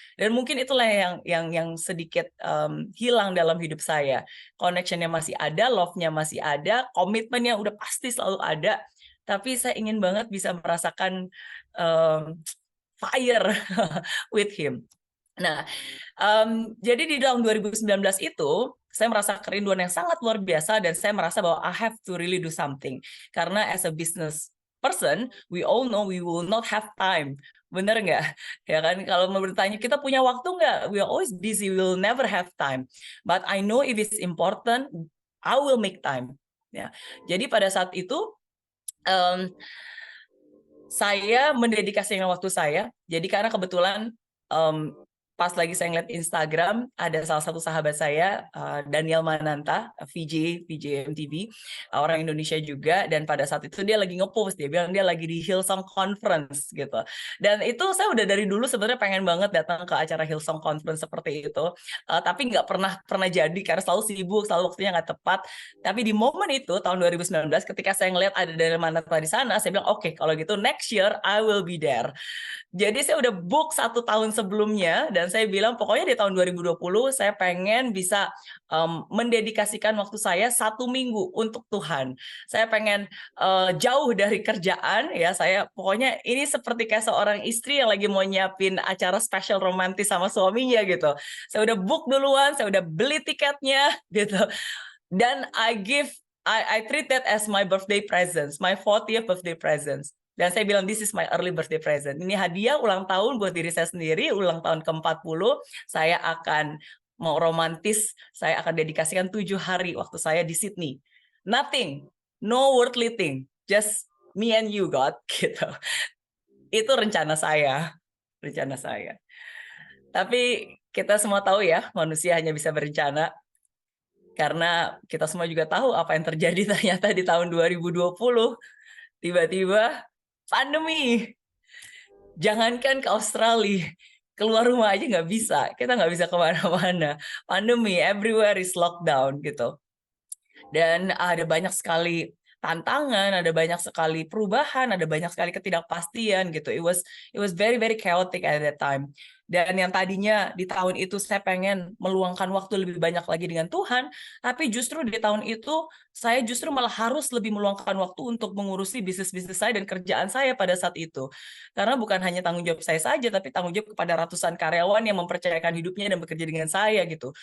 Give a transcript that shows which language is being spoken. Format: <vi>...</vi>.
<id>Dan mungkin itulah yang sedikit hilang dalam hidup saya. Connection-nya masih ada, love-nya masih ada, komitmennya udah pasti selalu ada, tapi saya ingin banget bisa merasakan</id> <en>fire with him.</en> <id>Nah, jadi di tahun 2019 itu, saya merasa kerinduan yang sangat luar biasa dan saya merasa bahwa</id> <en>I have to really do something.</en> <id>Karena</id> <en>as a business person, we all know we will not have time.</en> <id>Bener nggak? Ya kan, kalau mau bertanya, kita punya waktu nggak?</id> <en>We are always busy, we will never have time. But I know if it's important, I will make time.</en> <id>Ya, jadi pada saat itu, saya mendedikasikan waktu saya. Jadi karena kebetulan pas lagi saya ngeliat Instagram, ada salah satu sahabat saya, Daniel Mananta, VJ MTV, orang Indonesia juga, dan pada saat itu dia lagi nge-post, dia bilang dia lagi di Hillsong Conference gitu. Dan itu saya udah dari dulu sebenarnya pengen banget datang ke acara Hillsong Conference seperti itu, tapi nggak pernah jadi karena selalu sibuk, selalu waktunya nggak tepat. Tapi di momen itu tahun 2019, ketika saya ngeliat ada Daniel Mananta di sana, saya bilang oke, kalau gitu</id> <en>next year I will be there.</en> <id>Jadi saya udah book 1 tahun sebelumnya dan saya bilang pokoknya di tahun 2020 saya pengen bisa mendedikasikan waktu saya 1 minggu untuk Tuhan. Saya pengen jauh dari kerjaan ya. Saya pokoknya ini seperti kayak seorang istri yang lagi mau nyiapin acara spesial romantis sama suaminya gitu. Saya udah book duluan, saya udah beli tiketnya gitu. Dan</id> <en>I treat that as my birthday presents, my 40th birthday presents.</en> <id>Dan saya bilang,</id> <en>this is my early birthday present.</en> <id>Ini hadiah ulang tahun buat diri saya sendiri, ulang tahun ke-40. Saya akan mau romantis, saya akan dedikasikan 7 hari waktu saya di Sydney.</id> <en>Nothing, no worldly thing, just me and you, God.</en> <id>Gitu. Itu rencana saya. Tapi kita semua tahu ya, manusia hanya bisa berencana. Karena kita semua juga tahu apa yang terjadi ternyata di tahun 2020. Tiba-tiba pandemi. Jangankan ke Australia, keluar rumah aja nggak bisa. Kita nggak bisa kemana-mana. Pandemi,</id> <en>everywhere is lockdown</en> <id>gitu. Dan ada banyak sekali tantangan, ada banyak sekali perubahan, ada banyak sekali ketidakpastian gitu.</id> <en>It was very very chaotic at that time.</en> <id>Dan yang tadinya di tahun itu saya pengen meluangkan waktu lebih banyak lagi dengan Tuhan, tapi justru di tahun itu saya justru malah harus lebih meluangkan waktu untuk mengurusi bisnis-bisnis saya dan kerjaan saya pada saat itu. Karena bukan hanya tanggung jawab saya saja, tapi tanggung jawab kepada ratusan karyawan yang mempercayakan hidupnya dan bekerja dengan saya gitu.</id>